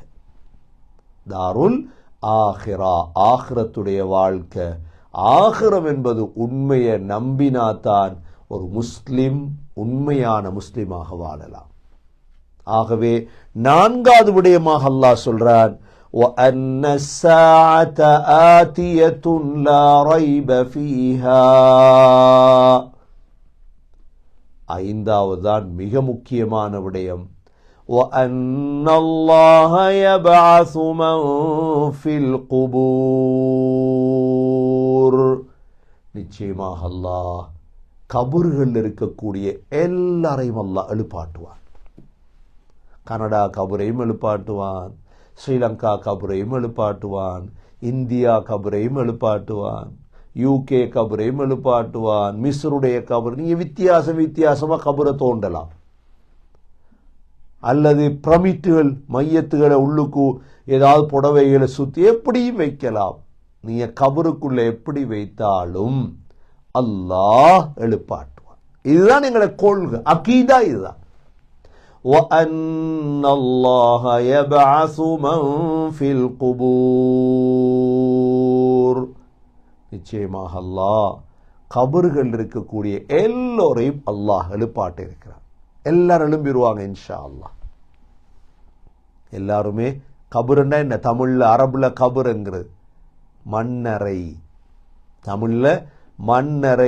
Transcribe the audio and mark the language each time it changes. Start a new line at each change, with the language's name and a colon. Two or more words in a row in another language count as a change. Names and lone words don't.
Arabic: الدار الآخرة,
Tamil: ஆஹிரத்துடைய வாழ்க்கை. ஆகிரம் என்பது உண்மையை நம்பினாதான் ஒரு முஸ்லிம் உண்மையான முஸ்லிமாக வாழலாம். ஆகவே 4வது விடயமாக அல்லாஹ் சொல்றான்,
Arabic: وَأَنَّ السَّاعَةَ آتِيَةٌ لَا رَيْبَ فِيهَا.
Tamil: 5வது தான் மிக முக்கியமான விடயம்,
Arabic: وَأَنَّ اللَّهَ يَبْعَثُ مَنْ فِي الْقُبُورِ.
Tamil: நிச்சயமாக அல்லாஹ் கபர்கள் இருக்கக்கூடிய எல்லாரையும் அல்லாஹ் எழுப்பாட்டுவான். கனடா கபரையும் எழுப்பாட்டுவான், ஸ்ரீலங்கா கபரையும் எழுப்பாட்டுவான், இந்தியா கபரையும் எழுப்பாட்டுவான், யூகே கபரையும் எழுப்பாட்டுவான், மிஸ்ருடைய கபர். நீங்க வித்தியாசமாக கபரை தோண்டலாம், அல்லது பிரமிட்டுகள் மையத்துகளை உள்ளுக்கு ஏதாவது புடவைகளை சுற்றி எப்படியும் வைக்கலாம். நீங்க கபருக்குள்ள எப்படி வைத்தாலும் அல்லாஹ் எழுப்பாட்டுவான். இதுதான் எங்களை கொள்கை, அகீதா இதுதான்.
Arabic: وَأَنَّ اللَّهَ يَبْعَثُ مَنْ فِي الْقُبُورِ.
Tamil: நிச்சயமாக அல்லாஹ் கபர்கள் இருக்கக்கூடிய எல்லோரையும் அல்லாஹ் எழுப்பாட்ட இருக்கிறார். எல்லாரும் எழும்பிடுவாங்க
Arabic: إن شاء الله.
Tamil: எல்லாருமே கபருன்னா என்ன, தமிழ்ல அரபுல கபருங்கிறது மண்ணறை, தமிழ்ல மண்ணறை.